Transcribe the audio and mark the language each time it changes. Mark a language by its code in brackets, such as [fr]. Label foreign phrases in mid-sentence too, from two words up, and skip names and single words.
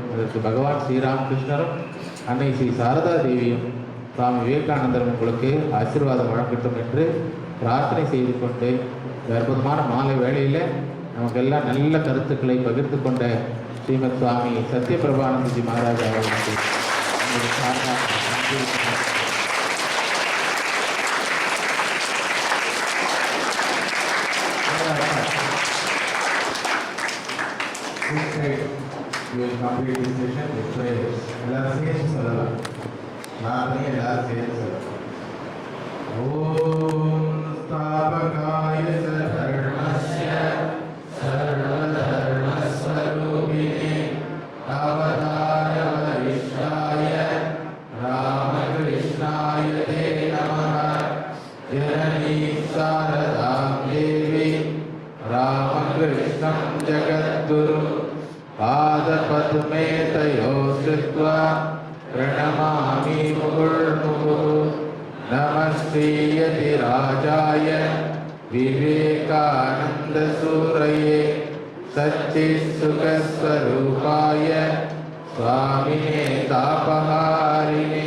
[ta] அதற்கு பகவான் ஸ்ரீராமகிருஷ்ணரும் அன்னை ஸ்ரீ சாரதா தேவியும் சுவாமி விவேகானந்தரும் உங்களுக்கு ஆசீர்வாதம் வழங்கட்டும் என்று பிரார்த்தனை செய்து கொண்டு, அற்புதமான மாலை வேளையில் நமக்கெல்லாம் நல்ல கருத்துக்களை பகிர்ந்து கொண்ட ஸ்ரீமத் சுவாமி சத்யபிரபானந்தஜி மகாராஜ் அவர்களுக்கு [en] you will complete this session with prayers. [ta] எல்லாரும் சேர்ந்து சொல்லலாம். நான் எல்லாரும் சேர்ந்து சொல்லலாம். [sa] ॐ स्थापकाय सर्वस्य सर्वधर्म स्वरूपिणे अवतार वरिष्ठाय रामकृष्णाय ते नमः. जननीं शारदां देवीं रामकृष्णं जगद्गुरुम् पादपद्मे तयो स्थित्वा प्रणमामि मुहुर्मुहुः. नमस्ते यतिराजाय विवेकानन्दसूरये सच्चित्सुखस्वरूपाय स्वामिने तापहारिणे.